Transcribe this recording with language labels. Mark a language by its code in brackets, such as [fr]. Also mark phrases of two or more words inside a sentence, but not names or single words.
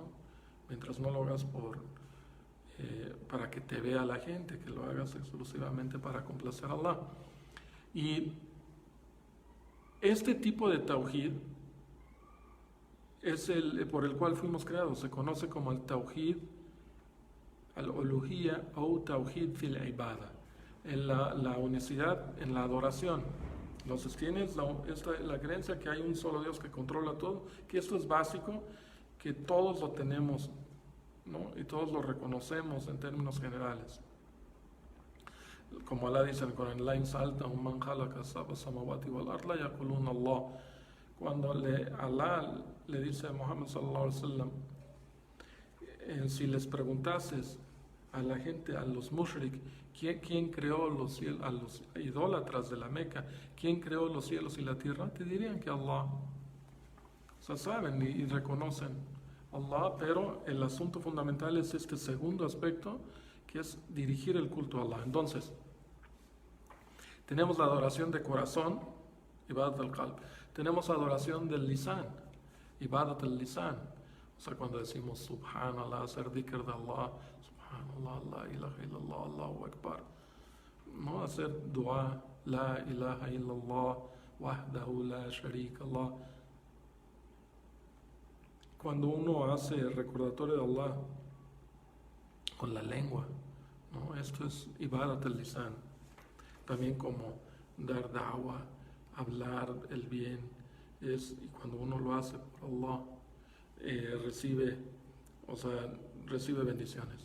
[es] Mientras no lo hagas para que te vea la gente, que lo hagas exclusivamente para complacer a Allah. Y este tipo de tawhid es el por el cual fuimos creados, se conoce como el [ar] توحيد الألوهية [es] o [ar] توحيد في العبادة, [es] en la unicidad en la adoración. Entonces tienes la creencia que hay un solo Dios que controla todo, que esto es básico, que todos lo tenemos, ¿no? Y todos lo reconocemos en términos generales. Como Allah dice en el Corán, [ar] لئن سألتهم من خلق سبع سماوات والأرض ليقولن الله. [es] Cuando Allah le dice a Muhammad [ar] صلى الله عليه وسلم, [es] si les preguntases a la gente, a los mushrik, ¿quién creó los cielos, a los idólatras de la Meca, quién creó los cielos y la tierra? Te dirían que Allah. O sea, saben y reconocen Allah, pero el asunto fundamental es este segundo aspecto, que es dirigir el culto a Allah. Entonces, tenemos la adoración de corazón, [ar] عبادة القلب. [es] Tenemos adoración del lisan, [ar] عبادة اللسان. [es] O sea, cuando decimos subhanallah, hacer dhikr de Allah, [ar] سبحان الله، لا إله إلا الله، الله أكبر. [es] No hacer dua, [ar] لا إله إلا الله، وحده لا شريك الله. [es] Cuando uno hace el recordatorio de Allah con la lengua, ¿no? Esto es [ar] عبادة اللسان. [es] También como dar da'wa, hablar el bien, y cuando uno lo hace por Allah, recibe bendiciones.